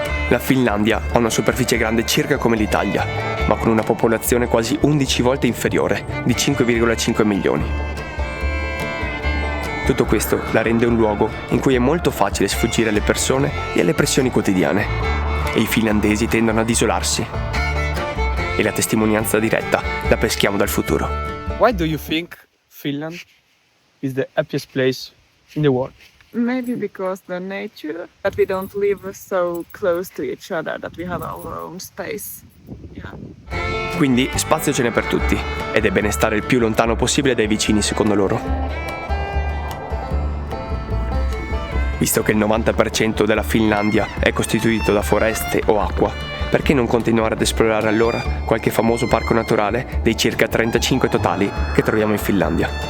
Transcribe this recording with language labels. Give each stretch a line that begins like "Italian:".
Italian: La Finlandia ha una superficie grande circa come l'Italia, ma con una popolazione quasi 11 volte inferiore, di 5,5 milioni. Tutto questo la rende un luogo in cui è molto facile sfuggire alle persone e alle pressioni quotidiane, e i finlandesi tendono ad isolarsi. E la testimonianza diretta la peschiamo dal futuro.
English: Why do you think Finland is the happiest place in the world? Maybe because the nature, that we don't live so close to each other, that we have our own space. Yeah.
Italian: Quindi spazio ce n'è per tutti, ed è bene stare il più lontano possibile dai vicini secondo loro. Visto che il 90% della Finlandia è costituito da foreste o acqua, perché non continuare ad esplorare allora qualche famoso parco naturale dei circa 35 totali che troviamo in Finlandia?